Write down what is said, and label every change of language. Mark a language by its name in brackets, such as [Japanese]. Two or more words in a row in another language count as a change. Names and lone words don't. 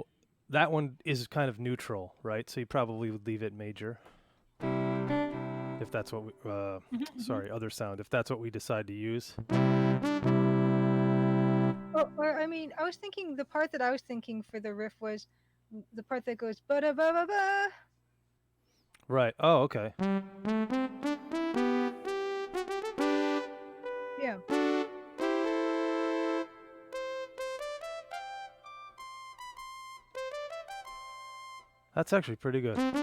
[English] That one is kind of neutral, right? So you probably would leave it major. If that's what we, other sound, if that's what we decide to use. Or I mean, I was thinking, the part that I was thinking for the riff was the part that goes ba-da-ba-ba-ba. Right. Oh, okay. Yeah. That's actually pretty good.